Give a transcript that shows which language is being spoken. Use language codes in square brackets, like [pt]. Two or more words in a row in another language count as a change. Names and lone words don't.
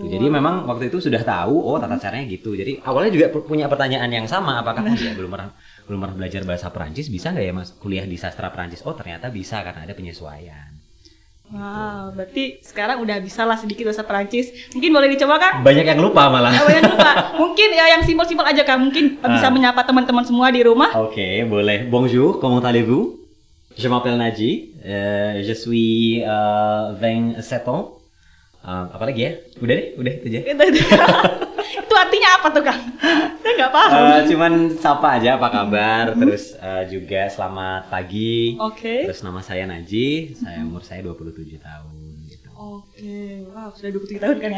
[id] Jadi memang waktu itu sudah tahu, tata caranya gitu. Jadi awalnya juga punya pertanyaan yang sama, apakah dia belum pernah belajar bahasa Perancis, bisa nggak ya mas kuliah di sastra Perancis? Oh ternyata bisa karena ada penyesuaian. Wow, berarti sekarang udah bisa lah sedikit bahasa Perancis. Mungkin boleh dicoba Kang? Banyak yang lupa malah. Banyak yang lupa. Mungkin ya yang simpel-simpel aja Kang. Mungkin bisa menyapa teman-teman semua di rumah. Oke, boleh. [fr] Bonjour, comment allez-vous? Je m'appelle Naji. Je suis 27 ans. [id] Apalagi ya? Udah itu aja. Itu artinya apa tuh Kang? Saya nggak paham. Cuman sapa aja apa kabar, terus juga selamat pagi. Oke. Terus nama saya Naji, umur saya 27 tahun gitu. Oke, wow sudah 27 tahun kan ya?